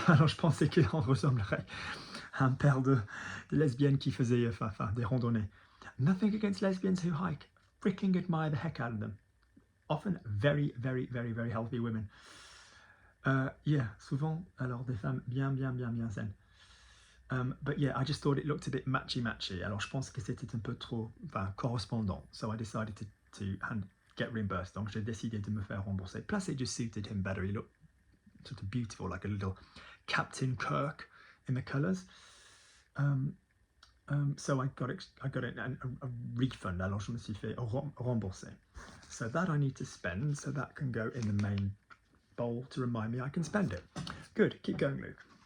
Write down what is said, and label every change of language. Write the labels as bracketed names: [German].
[French] Alors je pensais qu'on ressemblerait à un paire de lesbiennes qui faisaient des randonnées. [English] Nothing against lesbians who hike. Freaking admire the heck out of them. Often very, very, very, very healthy women. Yeah, [French] souvent, alors des femmes bien saines. [English] But yeah, I just thought it looked a bit matchy. [French] Alors je pense que c'était un peu trop correspondant. [English] So I decided to get reimbursed. [French] Donc j'ai décidé de me faire rembourser. [English] Plus it just suited him better. He looked sort of beautiful, like a little Captain Kirk in the colours. So I got a refund. [French] Alors je me suis fait rembourser. [English] So that I need to spend. So that can go in the main bowl to remind me I can spend it. Good. Keep going, Luke.